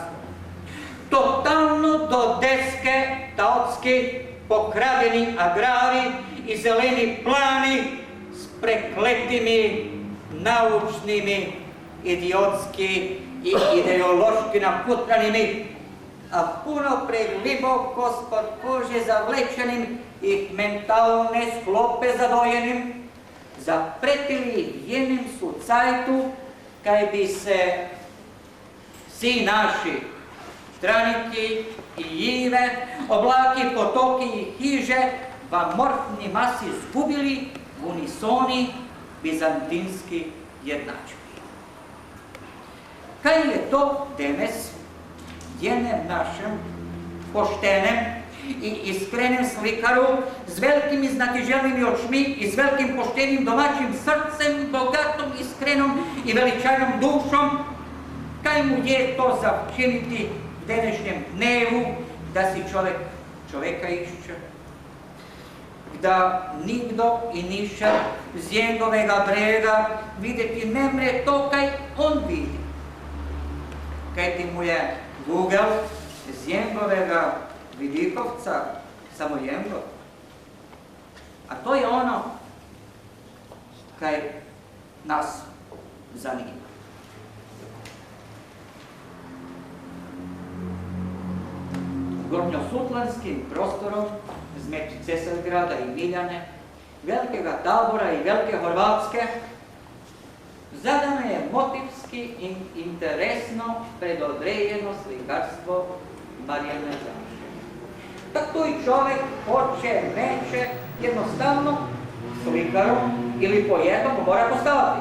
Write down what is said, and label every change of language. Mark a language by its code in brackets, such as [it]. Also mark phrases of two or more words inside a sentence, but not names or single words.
[kjv] Totalno do deske taotski pokradeni agrari i zeleni plani s prekletimi, naučnimi, idiotski i ideološki naputranimi, a puno pregliboko spod kože zavlečenim i mentalne sklope zadojenim, zapretili jenim su cajtu, kaj bi se si naši straniki i jive, oblaki, potoki i hiže v amorfni masi zgubili v unisoni bizantinski jednački. Kaj je to danes jenem našem poštenem i iskrenem slikaru z velikimi znatiželnimi očmi i z velikim poštenim domaćim srcem, bogatom, iskrenom i veličajnom dušom, kaj mu je to za činiti v današnjem dnevu, da si čoveka išče, da nigdo i niša z njegovega brega vidjeti ne mre to, kaj on vidi. Kaj ti mu je Google z njegovega vidikovca samo jemgo. A to je ono kaj nas zanima. Gornjosutlanskim prostorom zmeđu Cesargrada i Miljane, velikega Tabora i Velike Horvatske, zadano je motivski i interesno predodrejeno slikarstvo Marijane Zanoške. tak tu i čovjek hoće, neće, jednostavno slikarom ili po jednom mora postaviti.